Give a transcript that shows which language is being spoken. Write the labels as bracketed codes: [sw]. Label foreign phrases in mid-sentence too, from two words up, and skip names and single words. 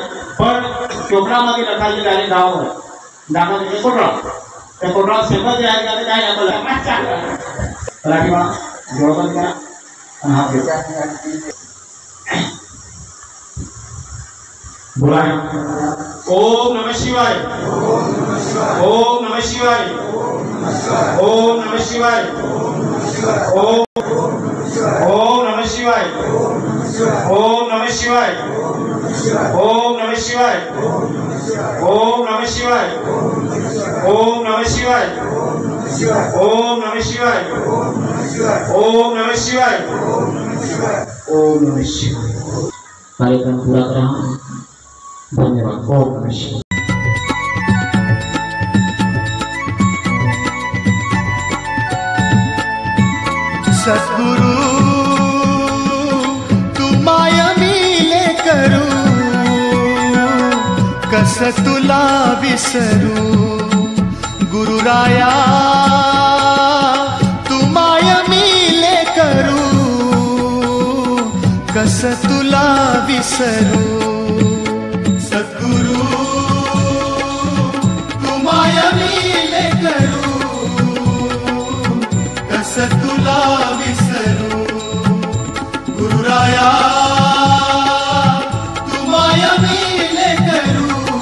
[mr] पण कोकणामध्ये रखायची डायरेक्ट गावावर दाखवायचे कोकणा त्या कोकणात सगळं जे आहे त्याने काय आपल्याला चला किंवा जोडबंद करा आणि हा घेऊ बोला. [sa] ओम नमः शिवाय. ओम नमः शिवाय. ओम नमः शिवाय. ओम नमः शिवाय. ओम नमः शिवाय. ओम नमः शिवाय. ओम नमः शिवाय. ओम नमः शिवाय. ओम नमः शिवाय. ओम नमः शिवाय. ओम नमः शिवाय. [mr] कार्यक्रम पूरा करा. धन्यवाद. [sa] ओम नमः शिवाय. [mr] सद्गुरु तू माया मिले करू कस तुला विसरू गुरुराया तू माया मिले करू कस तुला विसरू सद्गुरु तू माया मिले करू कस तुला विसरू गुरुराया तू माया मिले करू